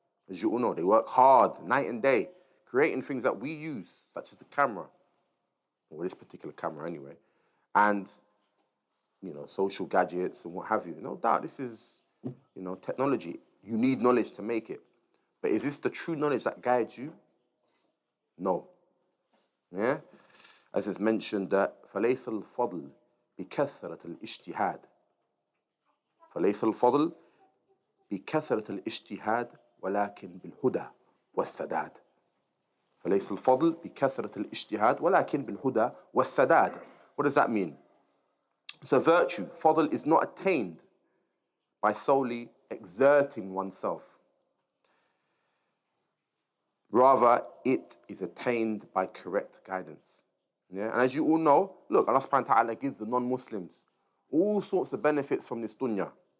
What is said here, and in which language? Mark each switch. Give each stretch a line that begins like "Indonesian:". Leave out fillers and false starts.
English: As you all know, they work hard night and day, creating things that we use, such as the camera, or this particular camera anyway, and, social gadgets and what have you. No doubt this is, technology. You need knowledge to make it. But is this the true knowledge that guides you? No. Yeah? As is mentioned that
Arabic: فَلَيْسَ الْفَضْلِ بِكَثْرَةِ الْإِجْتِهَادِ فَلَيْسَ الْفَضْلِ بِكَثْرَةِ الْإِجْتِهَادِ ولكن بالهدى والسداد. فليس الفضل بكثرة الاجتهاد ولكن بالهدى والسداد.
English: What does that mean? So virtue, fadl, is not attained by solely exerting oneself. Rather, it is attained by correct guidance. Yeah? And as you all know, look, Allah subhanahu wa ta'ala gives the non-Muslims all sorts of benefits from this dunya.